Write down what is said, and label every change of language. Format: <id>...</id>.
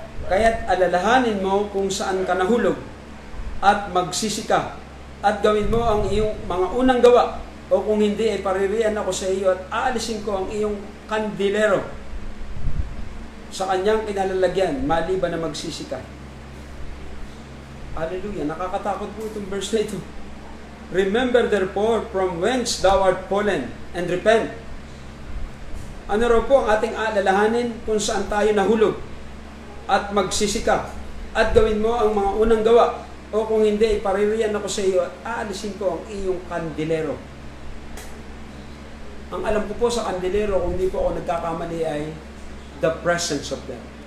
<tl>Kaya't alalahanin mo kung saan ka nahulog at magsisika at gawin mo ang iyong mga unang gawa, o kung hindi ay paririan ako sa iyo at aalisin ko ang iyong kandilero sa kanyang kinalalagyan maliban na magsisika. Hallelujah. Nakakatakot po itong verse na ito.</tl> <en>Remember therefore from whence thou art fallen and repent.</en> <tl>Ano raw po ang ating alalahanin kung saan tayo nahulog at magsisika at gawin mo ang mga unang gawa, o kung hindi, paririan ako sa iyo at aalisin ko ang iyong kandilero. Ang alam ko po sa kandilero, kung hindi po ako nagkakamali, ay</tl> <en>the presence of God.</en>